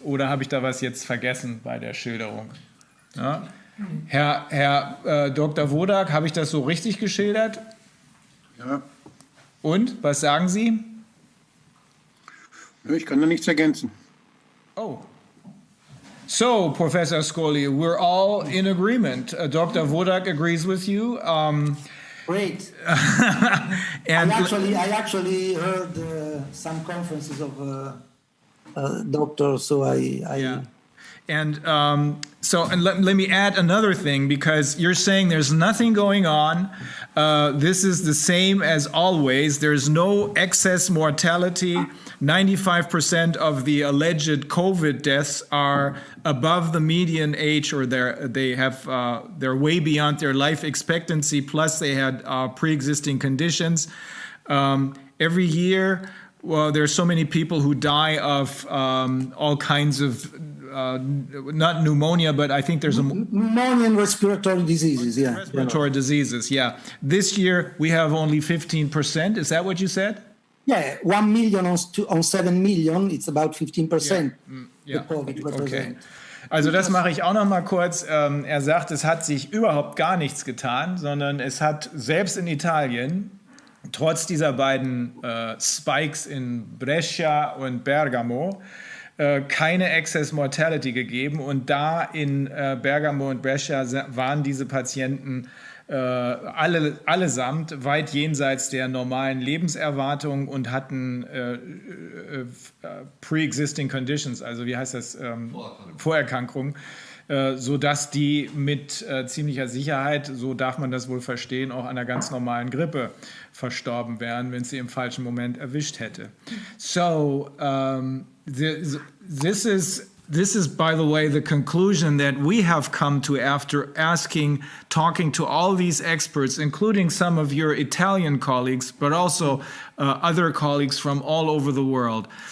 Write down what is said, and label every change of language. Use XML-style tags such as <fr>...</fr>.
<de>Oder habe ich da was jetzt vergessen bei der Schilderung? Ja? Herr Dr. Wodarg, habe ich das so richtig geschildert? Ja. Und, was sagen Sie? Ich kann da nichts ergänzen. Oh.</de> <en>So, Professor Scoglio, we're all in agreement. Dr. Wodarg agrees with you. Great. And I actually heard some conferences of doctor, so I yeah. And let me add another thing, because you're saying there's nothing going on. This is the same as always. There's no excess mortality. 95% of the alleged COVID deaths are above the median age, or they're way beyond their life expectancy. Plus, they had pre-existing conditions. Every year, well, there's so many people who die of all kinds of not pneumonia, but I think there's pneumonia and respiratory diseases. Yeah, respiratory diseases. Yeah. This year we have only 15%. Is that what you said? Yeah, 1 million on 7 million. It's about 15%. Yeah. The COVID represent. Okay.</en> <de>Also das mache ich auch noch mal kurz. Er sagt, es hat sich überhaupt gar nichts getan, sondern es hat selbst in Italien trotz dieser beiden Spikes in Brescia und Bergamo keine Excess Mortality gegeben, und da in Bergamo und Brescia waren diese Patienten allesamt weit jenseits der normalen Lebenserwartung und hatten</de> <en>pre-existing conditions,</en> <de>also wie heißt das, Vorerkrankungen, sodass die mit ziemlicher Sicherheit, so darf man das wohl verstehen, auch an einer ganz normalen Grippe verstorben wären, wenn sie im falschen Moment erwischt hätte.</de> <en>So, this is, by the way, the conclusion that we have come to after talking to all these experts, including some of your Italian colleagues, but also other colleagues from all over the world.</en>